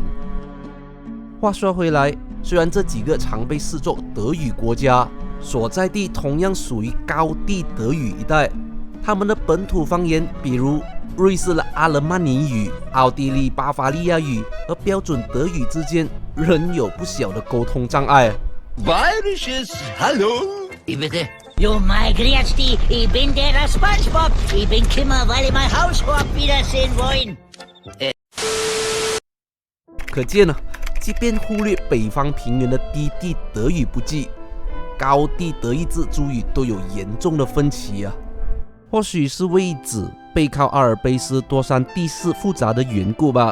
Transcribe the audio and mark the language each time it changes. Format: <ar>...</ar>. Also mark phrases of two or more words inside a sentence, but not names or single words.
<zh>话说回来，虽然这几个常被视作德语国家所在地同样属于高地德语一带，他们的本土方言，比如瑞士的阿勒曼尼语、奥地利巴伐利亚语和标准德语之间，仍有不小的沟通障碍。</zh> <de>Bayerisches Hallo? Wie bitte? Jo, mein grüß dich, ich bin der SpongeBob. Ich bin Kimmer, weil ich mein Hauskorb wiedersehen wollen.</de> <zh>可见呢，即便忽略北方平原的低地德语不计，高地德意志诸语都有严重的分歧啊。或许是位置背靠阿尔卑斯多山地势复杂的缘故吧。</zh>